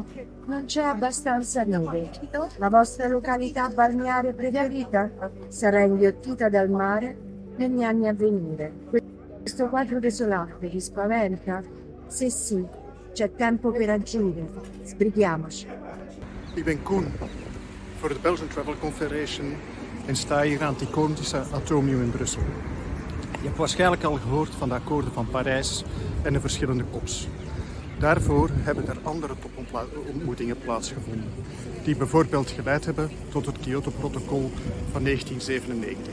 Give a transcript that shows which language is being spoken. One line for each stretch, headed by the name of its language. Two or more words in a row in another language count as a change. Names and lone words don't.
Italian: Non c'è abbastanza neve. La vostra località balneare preferita sarà inghiottita dal mare negli anni a venire. Questo quadro desolato vi spaventa? Se sì, c'è tempo per agire. Sbrighiamoci.
Dutch: Ik ben Koen voor de Belgian Travel Confederation en sta hier aan het iconische Atomium in Brussel. Je hebt waarschijnlijk al gehoord van de akkoorden van Parijs en de verschillende COP's. Daarvoor hebben er andere topontmoetingen plaatsgevonden, die bijvoorbeeld geleid hebben tot het Kyoto-protocol van 1997.